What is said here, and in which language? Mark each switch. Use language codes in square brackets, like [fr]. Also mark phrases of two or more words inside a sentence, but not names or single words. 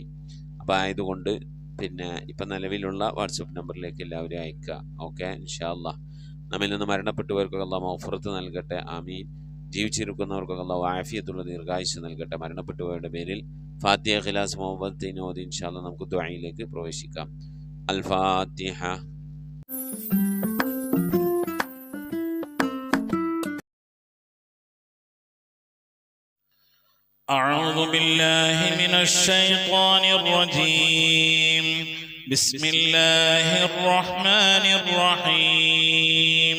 [ml] അപ്പോൾ ആയതുകൊണ്ട് പിന്നെ ഇപ്പം നിലവിലുള്ള വാട്സപ്പ് നമ്പറിലേക്ക് എല്ലാവരും അയക്കുക. ഓക്കെ, [ar] إن شاء الله. [ml] നമ്മിൽ നിന്ന് മരണപ്പെട്ടവർക്കൊക്കെ അല്ലാഹു മഗ്ഫിറത്ത് നൽകട്ടെ. ആമീൻ. ജീവിച്ചിരിക്കുന്നവർക്കൊക്കെ അല്ലാഹു ആഫിയത്തുള്ള ദീർഘായുസ്സ് നൽകട്ടെ. മരണപ്പെട്ടുപോയവരുടെ പേരിൽ ഫാത്തിഹ, ഇഖ്ലാസ്, മുഹബ്ബത്തിൻ ഓതി [ar] إن شاء الله [ml] നമുക്ക് ദുആയിലേക്ക് പ്രവേശിക്കാം. [ar] الفاتحة. أعوذ بالله من الشيطان الرجيم. بسم الله الرحمن الرحيم.